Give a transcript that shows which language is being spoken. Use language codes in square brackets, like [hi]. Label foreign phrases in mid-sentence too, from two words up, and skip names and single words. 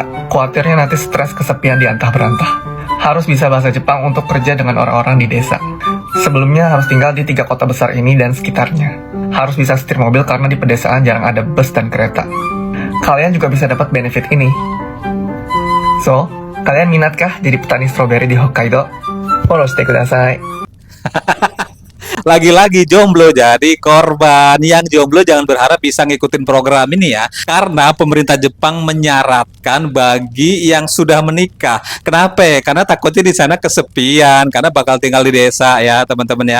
[id] Khawatirnya nanti stres kesepian di antah berantah. Harus bisa bahasa Jepang untuk kerja dengan orang-orang di desa. Sebelumnya harus tinggal di 3 kota besar ini dan sekitarnya. Harus bisa setir mobil karena di pedesaan jarang ada bus dan kereta. Kalian juga bisa dapat benefit ini. So, kalian minatkah jadi petani stroberi di Hokkaido? [ja] Follow してください. [id] Lagi-lagi jomblo jadi korban. Yang jomblo jangan berharap bisa ngikutin program ini ya. Karena pemerintah Jepang menyaratkan bagi yang sudah menikah. Kenapa? Karena takutnya di sana kesepian. Karena bakal tinggal di desa ya teman-teman ya.